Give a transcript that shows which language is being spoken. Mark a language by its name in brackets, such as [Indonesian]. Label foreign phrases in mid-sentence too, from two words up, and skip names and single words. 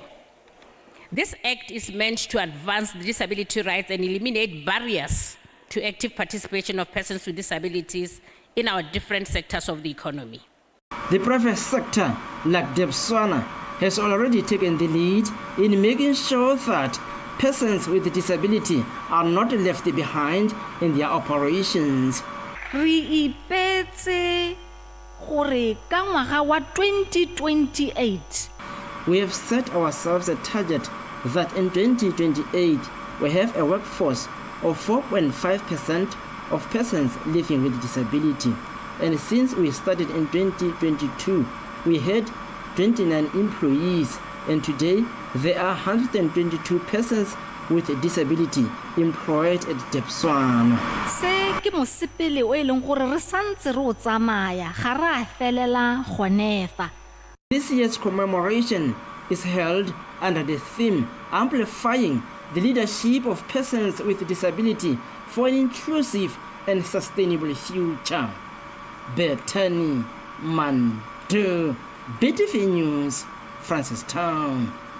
[English] This act is meant to advance the disability rights and eliminate barriers to active participation of persons with disabilities in our different sectors of the economy. The private sector, like BOTSWANA, has already taken the lead in making sure that persons with disability are not left behind in their operations. [Tswana] Re ipetse gore ka ngwaga wa 2028. [English] We have set ourselves a target that in 2028 we have a workforce of 4.5% of persons living with disability. And since we started in 2022, we had 29 employees, and today there are 122 persons with disability employed at BOTSWANA. [Tswana] Se ke mosepele o e leng gore re santse re o tsamaya ga re a felela gonefa. [English] This year's commemoration is held under the theme Amplifying the Leadership of Persons with Disability for an Inclusive and Sustainable Future. Bethany Mandu, BTV News, Francistown.